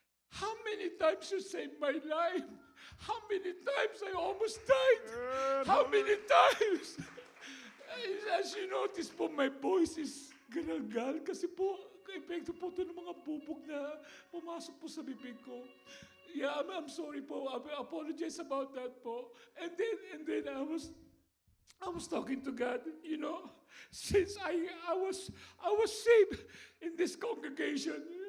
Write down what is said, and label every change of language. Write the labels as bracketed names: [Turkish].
[English] how many times you saved my life? How many times I almost died? How many times? As you notice po, my voice is [Filipino] ganagal kasi po, epekto po ito ng mga bubog na pumasok po sa bibig ko. [English] Yeah, I'm sorry po. I apologize about that po. And then I was talking to God, you know, since I was saved in this congregation.